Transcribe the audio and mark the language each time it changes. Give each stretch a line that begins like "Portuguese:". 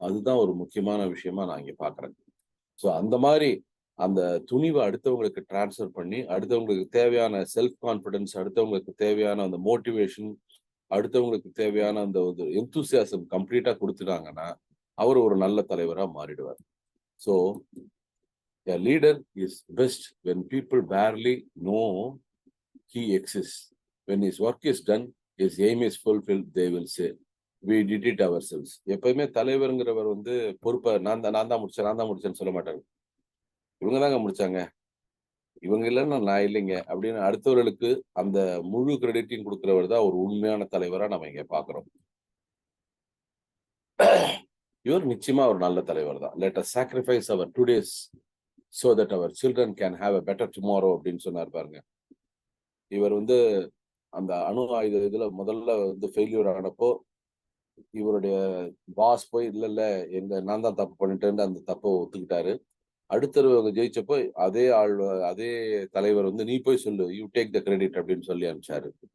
Tamil: அதுதான் ஒரு முக்கியமான விஷயமா நான் இங்க பார்க்கிறேன். ஸோ அந்த மாரி அந்த துணிவ அடுத்தவங்களுக்கு டிரான்ஸ்ஃபர் பண்ணி, அடுத்தவங்களுக்கு தேவையான செல்ஃப் கான்ஃபிடன்ஸ், அடுத்தவங்களுக்கு தேவையான அந்த மோட்டிவேஷன், அடுத்தவங்களுக்கு தேவையான அந்த ஒரு எந்தூசியாசம் கம்ப்ளீட்டா குடுத்துட்டாங்கன்னா, அவரு ஒரு நல்ல தலைவரா மாறிடுவார்.
English: So a leader is best when people barely know he exists. When his work is done, his aim is fulfilled, they will say, "We did it ourselves."
Tamil: எப்பயுமே தலைவர்ங்கிறவர் வந்து பொறுப்ப நான் தான் முடிச்சேன்னு சொல்ல மாட்டாரு. இவங்க தாங்க முடிச்சாங்க. இவங்க இல்லன்னா நான் இல்லைங்க. அப்படின்னு அடுத்தவர்களுக்கு அந்த முழு கிரெடிட்டையும் குடுக்கிறவர் தான் ஒரு உண்மையான தலைவரா நம்ம இங்க பார்க்கிறோம். இவர் நிச்சயமா ஒரு நல்ல தலைவர் தான்.
English: "Let us sacrifice our todays so that our children can have a better tomorrow"
Tamil: அப்படின்னு சொன்னார் பாருங்க. இவர் வந்து அந்த அணு ஆயுத இதுல முதல்ல வந்து ஃபெயில்யூர் ஆனப்போ, இவருடைய பாஸ் போய் இல்ல, இல்ல நான் தான் தப்பு பண்ணிட்டேன்னு அந்த தப்ப ஒத்துக்கிட்டாரு. அடுத்த தடவ அவங்க ஜெயிச்சப்போ அதே தலைவர் வந்து நீ போய் சொல்லு.
English: you take the credit
Tamil: அப்படின்னு சொல்லி அனுப்பிச்சாரு.